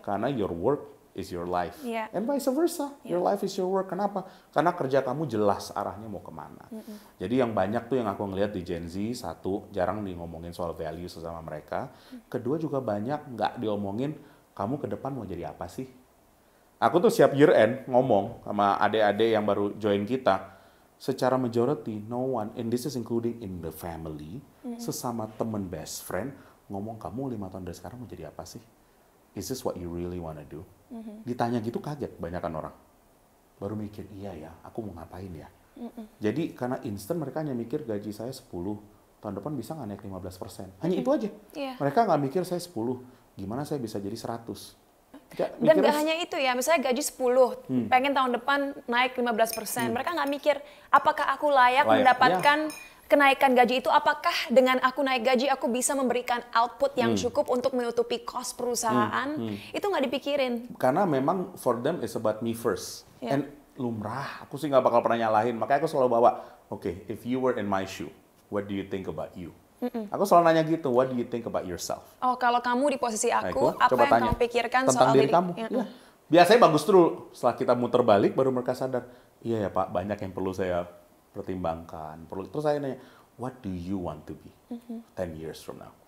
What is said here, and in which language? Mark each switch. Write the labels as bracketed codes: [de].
[en] Karena your work is your life. Yeah. And vice versa, your life is your work. [id] Kenapa? Karena kerja kamu jelas arahnya mau kemana. Jadi yang banyak tuh yang aku ngelihat di Gen Z, satu, jarang ngomongin soal value sesama mereka. Kedua juga banyak nggak diomongin, kamu ke depan mau jadi apa sih? Aku tuh siap year end ngomong sama adik-adik yang baru join kita, secara majority, [en] no one, and this is including in the family, [id] sesama temen best friend, ngomong, kamu 5 tahun dari sekarang mau jadi apa sih? [en] Is this what you really wanna do? [id] Ditanya gitu kaget banyakan orang. Baru mikir, iya ya, aku mau ngapain ya? Jadi karena instan mereka hanya mikir gaji saya 10, tahun depan bisa nggak naik 15%. Hanya itu aja. Yeah. Mereka nggak mikir saya 10, gimana saya bisa jadi 100. Dan gak hanya itu ya, misalnya gaji 10, pengen tahun depan naik 15%. Mereka nggak mikir, apakah aku layak mendapatkan kenaikan gaji itu? Apakah dengan aku naik gaji, aku bisa memberikan output yang cukup untuk menutupi cost perusahaan? Itu nggak dipikirin. Karena memang [en] for them it's about me first. Yeah. [id] And lumrah, aku sih nggak bakal pernah nyalahin. Makanya aku selalu bawa, [en] okay, if you were in my shoe, what do you think about you? [id] Aku selalu nanya gitu, [en] what do you think about yourself? [id] Oh, kalau kamu di posisi aku, Nah, apa yang kamu pikirkan tentang soal diri kamu? Ya. Biasanya bagus dulu, setelah kita muter balik baru mereka sadar, iya ya Pak, banyak yang perlu saya pertimbangkan. Terus saya nanya, [en] what do you want to be 10 years from now?